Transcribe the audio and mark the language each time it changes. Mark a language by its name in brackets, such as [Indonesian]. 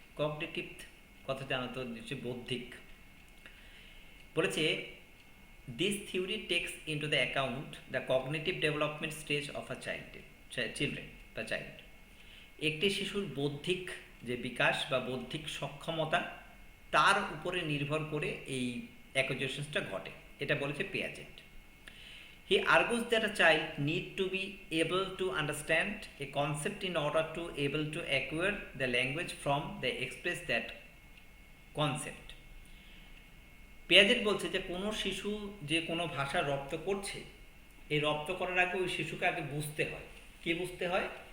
[Bangla] Cognitive কথা জানো তো, নিশ্চয়ই বৌদ্ধিক। বলেছে [English] this theory takes into the account the cognitive development stage of a children [Bangla] বা [English] Child. [Bangla] একটি শিশুর বৌদ্ধিক যে বিকাশ বা বৌদ্ধিক সক্ষমতা, তার উপরে নির্ভর করে এই অ্যাকুইজিশনসটা ঘটে, এটা বলেছে Piaget. [English] He argues that a child need to be able to understand a concept in order to able to acquire the language from the express that concept. [Bangla] Piaget বলছে যে কোনো শিশু যে কোনো ভাষা রপ্ত করছে, এই রপ্ত করার আগে ওই শিশুকে আগে বুঝতে হয়। কি বুঝতে হয়?